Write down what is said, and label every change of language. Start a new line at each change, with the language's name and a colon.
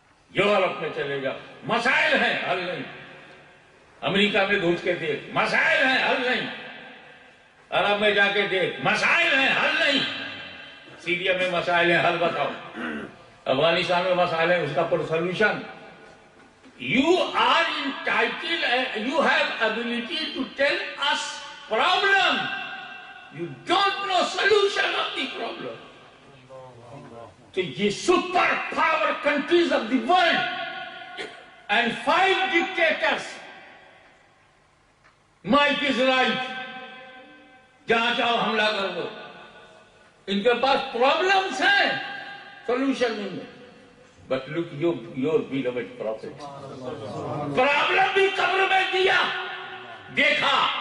Urdu: Europe میں چلے گا، مسائل ہیں، حل نہیں۔ امریکہ میں گھس کے دیکھ، مسائل ہیں، حل نہیں۔ عرب میں جا کے دیکھ، مسائل ہیں، حل نہیں۔ سیریا میں مسائل ہیں، حل بتاؤ۔ افغانستان میں مسائل ہیں، اس کا پر solution.
English: You are entitled and you have ability to tell us problem. You don't know solution of the problem.
Urdu: تو یہ
English: super power countries of the world and 5 dictators, might is right,
Urdu: جہاں چاہو حملہ کر دو، ان کے پاس پرابلمس ہیں، solution نہیں ہے۔
English: but look your beloved prophet,
Urdu: problem بھی قبر میں دیا، دیکھا،